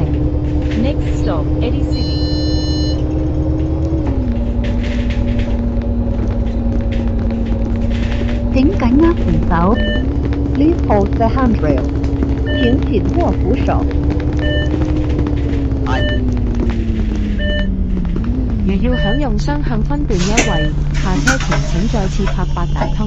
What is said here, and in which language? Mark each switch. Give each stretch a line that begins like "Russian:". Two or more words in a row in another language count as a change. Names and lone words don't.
English: Next stop, Eddie City.
Cantonese: 請緊握扶手。
English: Please hold the handrail。
Cantonese: 請緊握扶手。如要享用雙向分段優惠，下車前請再次拍八達通。